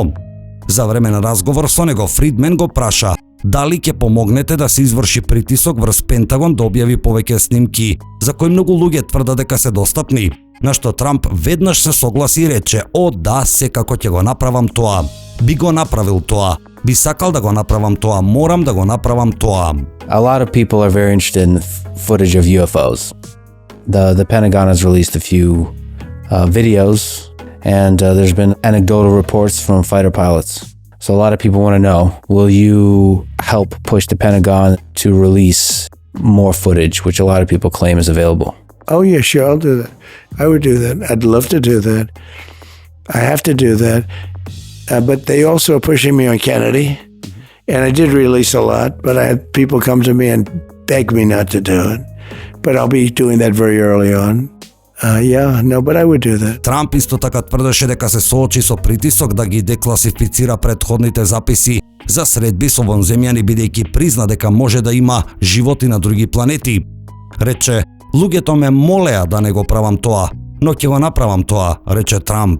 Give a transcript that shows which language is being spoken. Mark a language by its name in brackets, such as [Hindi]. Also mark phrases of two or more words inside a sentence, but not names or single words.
[Macedonian] За време на разговор со него Фридмен го праша дали ќе помогнете да се изврши притисок врз Пентагон да објави повеќе снимки, за кои многу луѓе тврдат дека се достапни. На што Трамп веднаш се согласи и рече: "О да, секако ќе го направам тоа. Би го направил тоа. Би сакал да го направам тоа, морам да го направам тоа." [English] A lot of people are very interested in footage of UFOs. The Pentagon has released a few videos, and there's been anecdotal reports from fighter pilots. So a lot of people want to know, will you help push the Pentagon to release more footage, which a lot of people claim is available? Oh, yeah, sure, I'll do that. I would do that. I'd love to do that. I have to do that. But they also are pushing me on Kennedy. And I did release a lot, but I had people come to me and beg me not to do it. But I'll be doing that very early on. But I would do that. [Macedonian] Трамп исто така тврдеше дека се соочи со притисок да ги декласифицира претходните записи за средби со вонземјани, бидејќи призна дека може да има животи на други планети. Рече: "Луѓето ме молеа да не го правам тоа, но ќе го направам тоа", рече Трамп.